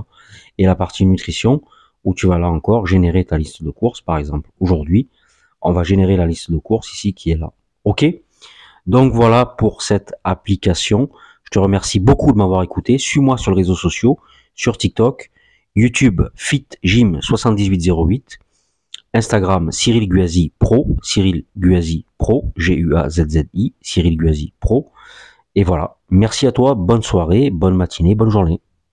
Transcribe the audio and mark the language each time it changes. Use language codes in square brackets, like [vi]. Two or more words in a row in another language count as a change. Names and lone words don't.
[fr] Et la partie nutrition, où tu vas là encore générer ta liste de courses, par exemple. Aujourd'hui, on va générer la liste de courses ici qui est là. Ok? Donc voilà pour cette application. Je te remercie beaucoup de m'avoir écouté. Suis-moi sur les réseaux sociaux, sur TikTok, YouTube FitGym7808, Instagram Cyril Guazi Pro, Cyril Guazi Pro, G-U-A-Z-Z-I, Cyril Guazi Pro. Et voilà. Merci à toi. Bonne soirée, bonne matinée, bonne journée.